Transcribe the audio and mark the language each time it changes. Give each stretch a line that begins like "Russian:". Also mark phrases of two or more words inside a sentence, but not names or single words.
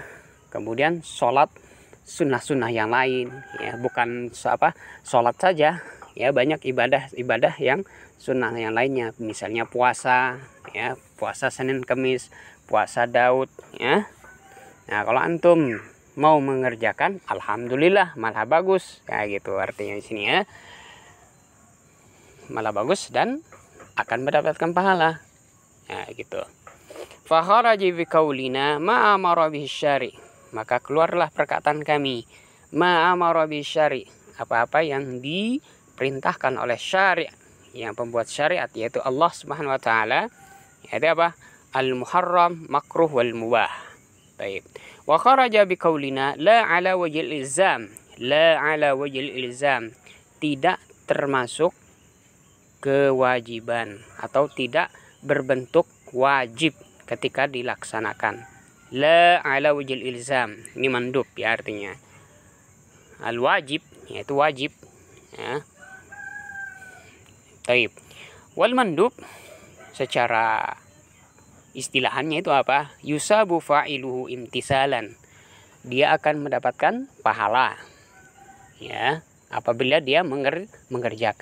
Indonesian: Kemudian sholat sunnah-sunnah yang lain ya, bukan sholat saja ya, banyak ibadah yang sunnah yang lainnya, misalnya puasa ya, puasa Senin Kamis, puasa Daud ya. Nah kalau antum mau mengerjakan, alhamdulillah, malah bagus ya, gitu artinya di sini ya, malah bagus dan akan mendapatkan pahala ya, gitu.
Arabic: فخرج بقولنا ما أمر به الشارع',
Indonesian: maka keluarlah perkataan kami,
Arabic: ما أمر به الشارع',
Indonesian: apa-apa yang diperintahkan oleh syari', yang pembuat syariat, yaitu Allah
Arabic: سبحانه وتعالى,
Indonesian: yaitu apa?
Arabic: المحرم، مكروه، والمباح.
Indonesian: Baik.
Arabic: وخرج بقولنا لا على وجه الإلزام، لا على وجه الإلزام,
Indonesian: tidak termasuk kewajiban atau tidak berbentuk wajib ketika dilaksanakan.
Arabic: لا على وجه الإلزام,
Indonesian: ini mandub ya artinya. Al wajib yaitu wajib ya. Taib. Wal mandub secara istilahannya itu apa?
Arabic: يثاب فاعله امتثالا,
Indonesian: dia akan mendapatkan pahala ya apabila dia mengerjakan.